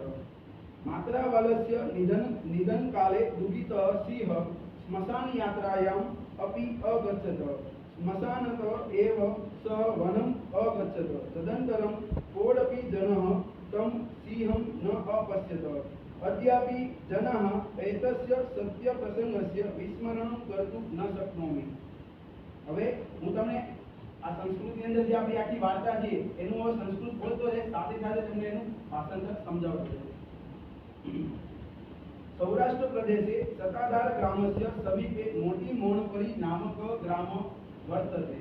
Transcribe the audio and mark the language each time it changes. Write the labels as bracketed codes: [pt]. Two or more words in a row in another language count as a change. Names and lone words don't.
[sa] मात्राबालस्य निधनकाले दुःखितः सिंहः श्मशानयात्रायाम् अपि अगच्छत्. श्मशानतः एव सः वनम् अगच्छत्. तदनन्तरं कोऽपि जनः तं सिंहं न अपश्यत्. अद्यापि जनाः एतस्य सत्यप्रसङ्गस्य विस्मरणं कर्तुं न शक्नोमि. [gu] હવે હું તમને આ સંસ્કૃતની અંદર જે આપણી આખી વાર્તા છે એનું સંસ્કૃત બોલતો છે, સાથે સાથે તમને એનું ભાષાંતર સમજાવતો છે. [sa] सौराष्ट्र प्रदेशे सताधार ग्रामस्य समीपे मोटी मोणपरी नामक ग्राम वर्तते.